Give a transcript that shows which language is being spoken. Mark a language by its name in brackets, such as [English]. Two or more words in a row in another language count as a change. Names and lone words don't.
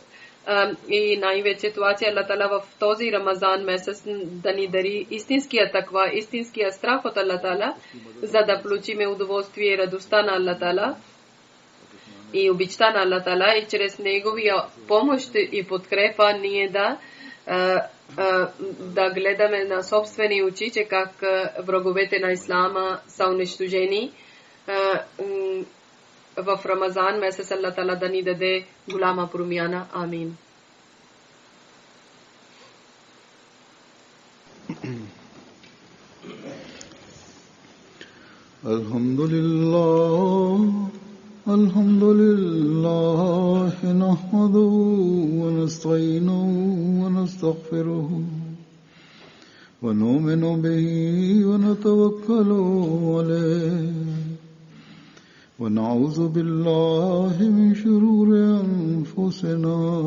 [Bulgarian] И най-вече това, че Аллах Таала в този Рамазан месец да ни дари истинския таква, истинския страх от Аллах Таала, за да получиме удоволствие и радостта на Аллах Таала и обичта на Аллах Таала, и чрез неговия помощ и подкрепа ние да гледаме на собствени очи, че как враговете на ислама са унищожени. В Рамазан месец Аллах Таала да ни даде голяма промяна. Амин. [Arabic] الحمد لله نحمده ونستعينه ونستغفره ونؤمن به ونتوكل عليه ونعوذ بالله من شرور أنفسنا